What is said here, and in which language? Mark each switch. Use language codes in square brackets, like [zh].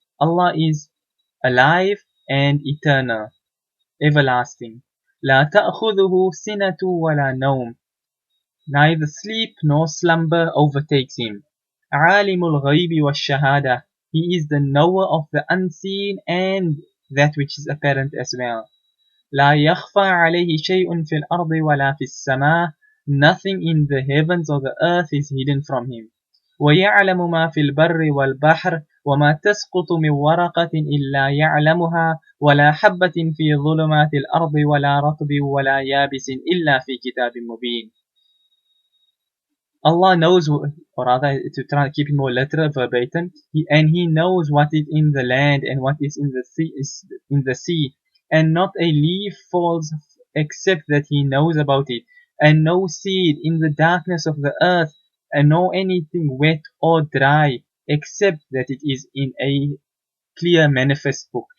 [en] Allah is alive and eternal, everlasting. [ar] La ta'khudhuhu sinatu wa la nawm. [en] Neither sleep nor slumber overtakes him. [ar] Alimul ghaybi wa shahada. [en] He is the knower of the unseen and that which is apparent as well. [ar] لا يخفى عليه شيء في الأرض ولا في السماء. [en] Nothing in the heavens or the earth is hidden from him. [ar] ويعلم ما في البر والبحر وما تسقط من ورقة إلا يعلمها ولا حبة في ظلمات الأرض ولا رطب ولا يابس إلا في كتاب مبين. [en] Allah knows, or rather, to try to keep it more literal, verbatim, He knows what is in the land and what is in the sea, and not a leaf falls except that He knows about it, and no seed in the darkness of the earth, and no anything wet or dry, except that it is in a clear manifest book.